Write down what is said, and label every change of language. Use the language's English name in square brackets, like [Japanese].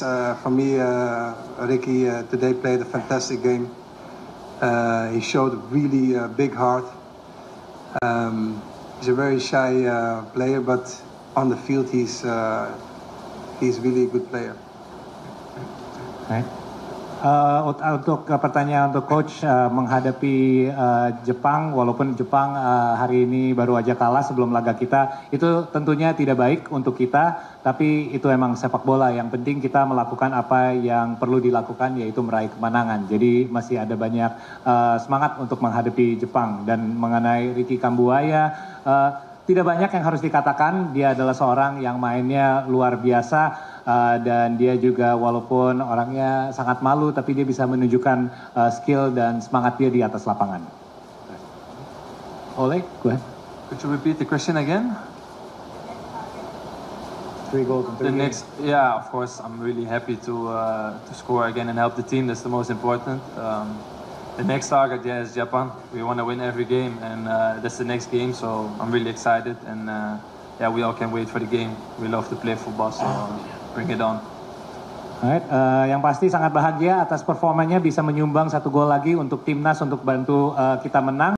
[English] For me, Ricky today played a fantastic game. He showed really a big heart. He's a very shy player, but on the field he's really a good player. Right. [Indonesian] Untuk pertanyaan untuk coach menghadapi Jepang, walaupun Jepang hari ini baru aja kalah sebelum laga kita, itu tentunya tidak baik untuk kita, tapi itu emang sepak bola. Yang penting kita melakukan apa yang perlu dilakukan, yaitu meraih kemenangan. Jadi masih ada banyak semangat untuk menghadapi Jepang. Dan mengenai Ricky Kambuaya, tidak banyak yang harus dikatakan. Dia adalah seorang yang mainnya luar biasa. Dan dia juga walaupun orangnya sangat malu, tapi dia bisa menunjukkan skill dan semangat dia di atas lapangan. Ole, [English] go ahead. Could you repeat the question again? 3 goals in 3 The games. next, yeah, of course, I'm really happy to score again and help the team. That's the most important. The next target, yeah, is Japan. We want to win every game, and that's the next game. So I'm really excited, and yeah, we all can wait for the game. We love to play football, so bring it on. [Indonesian] Alright, yang pasti sangat bahagia atas performanya bisa menyumbang 1 gol lagi untuk timnas untuk bantu kita menang.